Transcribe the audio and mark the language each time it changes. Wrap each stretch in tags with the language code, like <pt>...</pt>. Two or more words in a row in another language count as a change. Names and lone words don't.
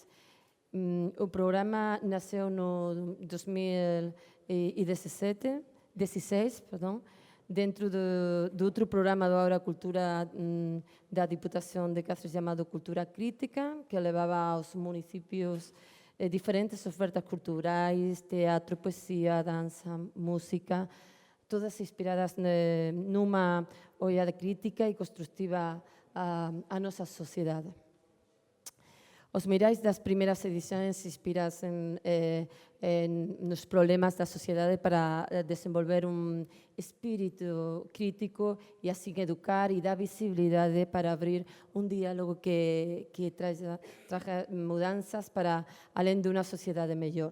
<pt>O programa nasceu no 2016, dentro do outro programa do Aura Cultura da Diputación de Cáceres chamado Cultura Crítica, que levaba aos municípios diferentes ofertas culturais, teatro, poesía, danza, música, todas inspiradas nunha olhada crítica e constructiva a nosa sociedade. Os murais das primeiras edições inspiram-se nos problemas da sociedade para desenvolver espírito crítico e assim educar e dar visibilidade para abrir diálogo que traga mudanças para além de uma sociedade melhor.</pt>